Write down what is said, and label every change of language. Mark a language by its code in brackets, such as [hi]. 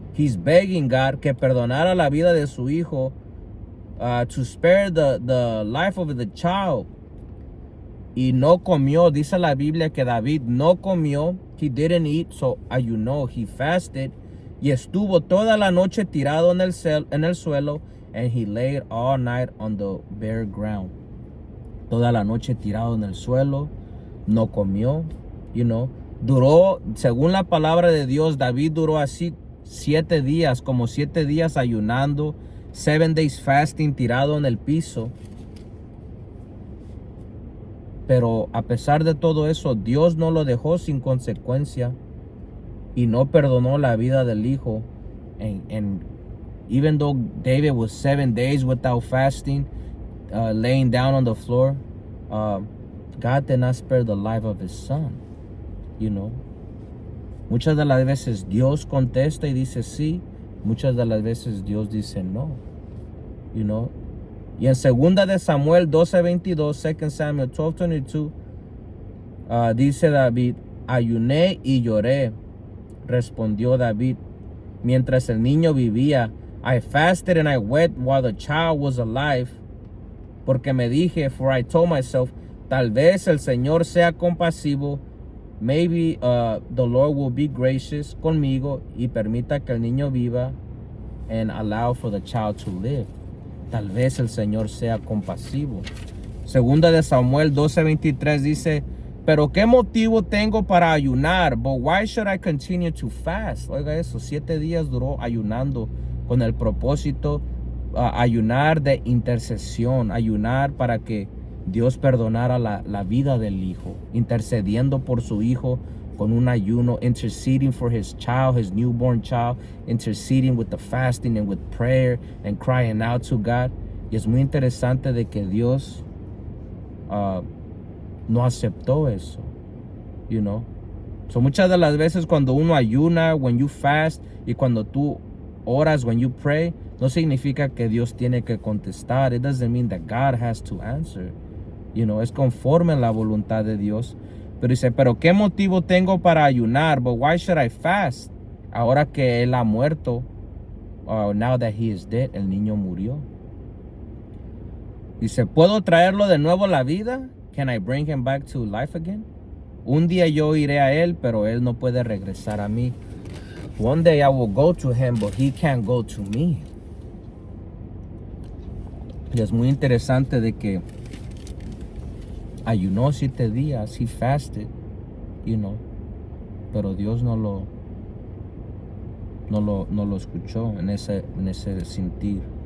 [en] He's begging God [es] que perdonara la vida de su hijo, [en] to spare the life of the child. [es] Y no comió. Dice la Biblia que David no comió. [en] He didn't eat, so [es] ayunó. [en] He fasted. [es] Y estuvo toda la noche tirado en el suelo. [en] And he laid all night on the bare ground. [es] Toda la noche tirado en el suelo. No comió, [en] you know. [es] Duró, según la palabra de Dios, David duró así 7 días, como 7 días ayunando, [en] 7 days fasting, [es] tirado en el piso. Pero a pesar de todo eso, Dios no lo dejó sin consecuencia y no perdonó la vida del hijo. [en] And even though David was 7 days without fasting, laying down on the floor, God did not spare the life of his son, [es] you know. Muchas de las veces Dios contesta y dice sí, muchas de las veces Dios dice no, [en] you know. [es] Y en 2 de Samuel 12:22, 2 Samuel 12:22, dice David, ayuné y lloré, respondió David, mientras el niño vivía. [en] I fasted and I wept while the child was alive, [es] porque me dije, [en] for I told myself, [es] tal vez el Señor sea compasivo, [en] maybe the Lord will be gracious [es] conmigo y permita que el niño viva [en] and allow for the child to live. [es] Tal vez el Señor sea compasivo. 2 de Samuel 12:23 dice, pero ¿qué motivo tengo para ayunar? [en] But why should I continue to fast? [es] Oiga eso, 7 días duró ayunando con el propósito, ayunar de intercesión, ayunar para que Dios perdonara la vida del hijo, intercediendo por su hijo con un ayuno, [en] interceding for his child, his newborn child, interceding with the fasting and with prayer and crying out to God. [es] Y es muy interesante de que Dios no aceptó eso, [en] you know. [es] So muchas de las veces cuando uno ayuna, [en] when you fast, [es] y cuando tú oras, [en] when you pray, [es] no significa que Dios tiene que contestar. [en] It doesn't mean that God has to answer. You know, [es] es conforme a la voluntad de Dios. Pero dice, pero ¿qué motivo tengo para ayunar? [en] But why should I fast? [es] Ahora que él ha muerto, [en] now that he is dead, [es] el niño murió. Dice, ¿puedo traerlo de nuevo a la vida? [en] Can I bring him back to life again? [es] Un día yo iré a él, pero él no puede regresar a mí. [en] One day I will go to him, but he can't go to me. [es] Y es muy interesante de que ayunó 7 días, [en] he fasted, you know, [es] pero Dios no lo escuchó en ese sentir.